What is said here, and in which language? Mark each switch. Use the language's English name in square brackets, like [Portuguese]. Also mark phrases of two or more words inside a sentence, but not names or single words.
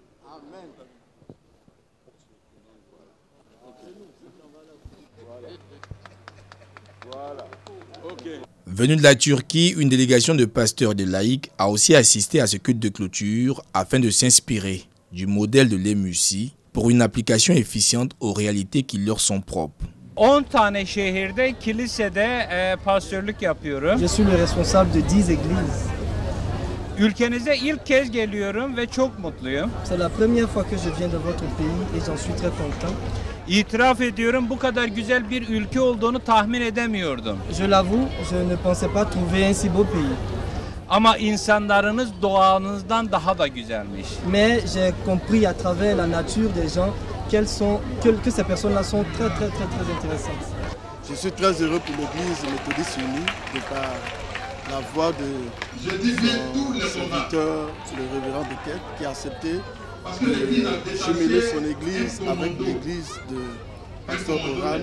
[French] Venu de la Turquie, une délégation de pasteurs et de laïcs a aussi assisté à ce culte de clôture afin de s'inspirer du modèle de l'EMUSI pour une application efficiente aux réalités qui leur sont propres. [Turkish] 10 tane şehirde kilisede pastörlük yapıyorum. [French] Je suis le responsable de 10 églises. [Turkish] Ülkenize ilk kez geliyorum ve çok mutluyum. [French] C'est la première fois que je viens de votre pays et j'en suis très content. [Turkish] İtiraf ediyorum, bu kadar güzel bir ülke olduğunu tahmin edemiyordum. [French] Je l'avoue, je ne pensais pas trouver un si beau pays. [Turkish] Ama insanlarınız doğanızdan daha da güzelmiş. [French] Mais j'ai compris à travers la nature des gens que ces personnes-là sont très intéressantes. Je suis très heureux pour l'Église méthodiste unie de par la voix de son serviteur, le révérend Dequette, qui a accepté de cheminer son Église avec l'Église de Pasteur Oran.